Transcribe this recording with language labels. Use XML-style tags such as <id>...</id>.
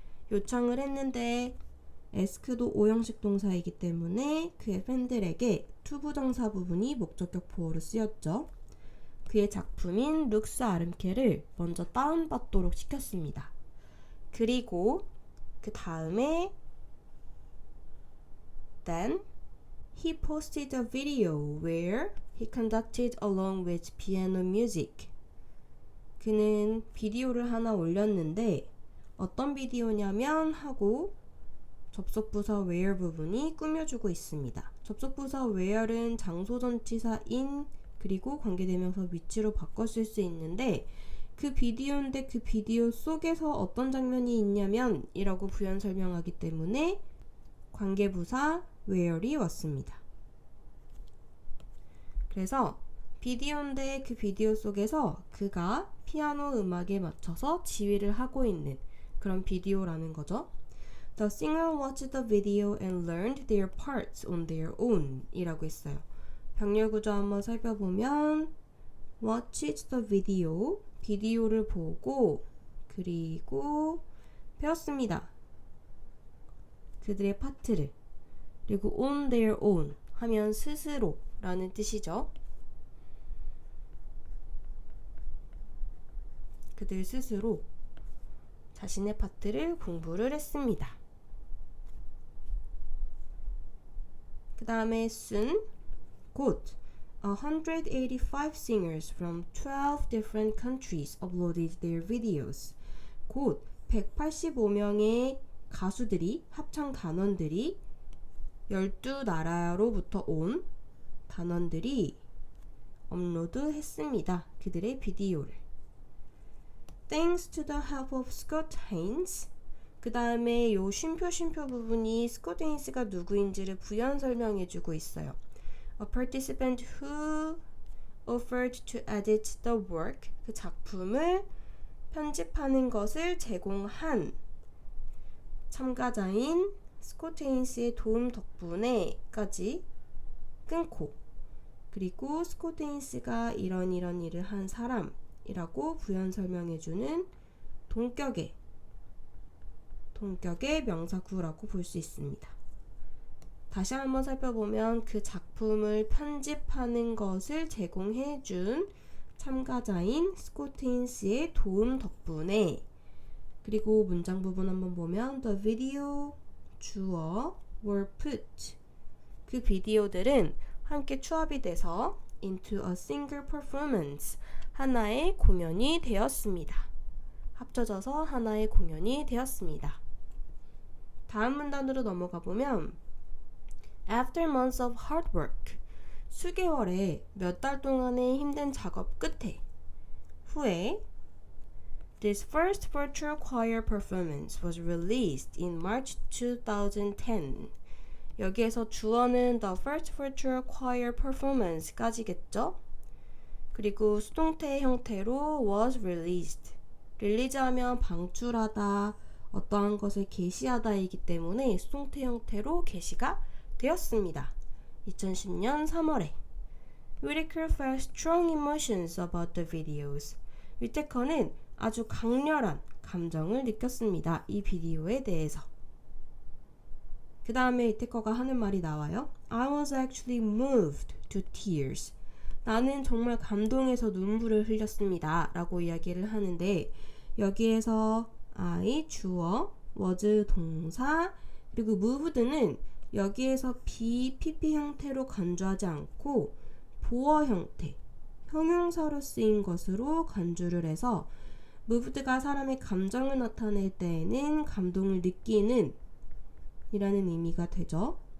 <ko>요청을 했는데 ask도 오형식 동사이기 때문에 그의 팬들에게 to 부정사 부분이 목적격 보어로 쓰였죠. 그의 작품인 룩스 아름케를 먼저 다운받도록 시켰습니다. 그리고 그 다음에</ko> <en>Then he posted a video where he conducted along with piano music.</en> <ko>그는 비디오를 하나 올렸는데 어떤 비디오냐면 하고 접속부사 where 부분이 꾸며주고 있습니다. 접속부사 where은 장소전치사 in 그리고 관계대명사 위치로 바꿔 쓸 수 있는데 그 비디오인데 그 비디오 속에서 어떤 장면이 있냐면 이라고 부연 설명하기 때문에 관계부사 where이 왔습니다. 그래서 비디오인데 그 비디오 속에서 그가 피아노 음악에 맞춰서 지휘를 하고 있는 그런 비디오라는 거죠.</ko> <en>The singer watched the video and learned their parts on their own</en> <ko>이라고 했어요. 병렬 구조 한번 살펴보면</ko> <en>watched the video</en> <ko>비디오를 보고 그리고 배웠습니다. 그들의 파트를. 그리고</ko> <en>on their own</en> <ko>하면 스스로 라는 뜻이죠. 그들 스스로 자신의 파트를 공부를 했습니다. 그 다음에</ko> <en>soon</en> <ko>곧</ko> <en>185 singers from 12 different countries uploaded their videos.</en> <ko>곧 185명의 가수들이 합창 단원들이 12나라로부터 온 단원들이 업로드 했습니다. 그들의 비디오를.</ko> <en>Thanks to the help of Scott Haynes.</en> <ko>그 다음에 요 쉼표 부분이 스콧 헤인스가 누구인지를 부연 설명해주고 있어요.</ko> <en>A participant who offered to edit the work.</en> <ko>그 작품을 편집하는 것을 제공한 참가자인 스콧 헤인스의 도움 덕분에까지 끊고 그리고 스콧 헤인스가 이런 일을 한 사람이라고 부연 설명해주는 동격의 명사구라고 볼 수 있습니다. 다시 한번 살펴보면 그 작품을 편집하는 것을 제공해준 참가자인 스콧 헤인스의 도움 덕분에 그리고 문장 부분 한번 보면</ko> <en>The video</en> <ko>주어</ko> <en>were put</en> <ko>그 비디오들은 함께 추합이 돼서</ko> <en>into a single performance</en> <ko>하나의 공연이 되었습니다. 합쳐져서 하나의 공연이 되었습니다. 다음 문단으로 넘어가 보면</ko> <en>After months of hard work</en> <ko>수개월의 몇 달 동안의 힘든 작업 끝에 후에</ko> <en>This first virtual choir performance was released in March 2010.</en> <ko>여기에서 주어는 the first virtual choir performance까지겠죠? 그리고 수동태 형태로 was released. 릴리즈하면 방출하다, 어떠한 것을 게시하다이기 때문에 수동태 형태로 게시가 되었습니다. 2010년 3월에</ko> <en>Whittaker felt strong emotions about the videos.</en> <ko>위테커는 아주 강렬한 감정을 느꼈습니다. 이 비디오에 대해서. 그 다음에 이태커가 하는 말이 나와요.</ko> <en>I was actually moved to tears.</en> <ko>나는 정말 감동해서 눈물을 흘렸습니다. 라고 이야기를 하는데 여기에서 I, 주어, was, 동사, 그리고 moved는 여기에서 be, pp 형태로 간주하지 않고 보어 형태, 형용사로 쓰인 것으로 간주를 해서 moved가 사람의 감정을 나타낼 때에는 감동을 느끼는 이라는 의미가 되죠.</ko>